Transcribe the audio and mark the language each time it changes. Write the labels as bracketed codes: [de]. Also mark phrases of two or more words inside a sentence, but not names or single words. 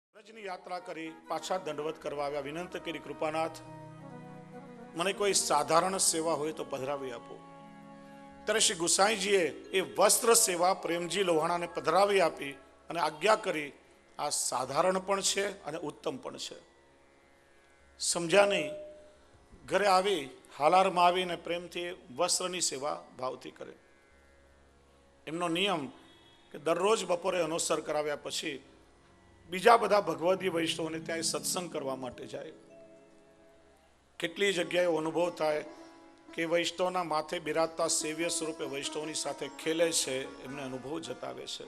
[gu] બ્રજની યાત્રા કરી પાછા દંડવત કરવા આવ્યા। વિનંતી કરી, કૃપાનાથ મને કોઈ સાધારણ સેવા હોય તો પધરાવી આપો। ત્યારે શ્રી ગુસાઈજીએ એ વસ્ત્ર સેવા પ્રેમજી લોહાણાને પધરાવી આપી અને આજ્ઞા કરી આ સાધારણ પણ છે અને ઉત્તમ પણ છે। સમજ્યા નહીં, ઘરે આવી हालाરમાં આવીને પ્રેમથી વસ્ત્રની સેવા ભાવથી કરે। એમનો નિયમ કે દરરોજ બપોરે અનુસર કરાવ્યા પછી બીજા બધા ભગવદી વૈષ્ણવોને ત્યાં સત્સંગ કરવા માટે જાય। કેટલી જગ્યાએ અનુભવ થાય કે વૈષ્ણવના માથે બિરાજતા સેવ્ય સ્વરૂપે વૈષ્ણવની સાથે ખેલે છે, એમને અનુભવ જતાવે છે।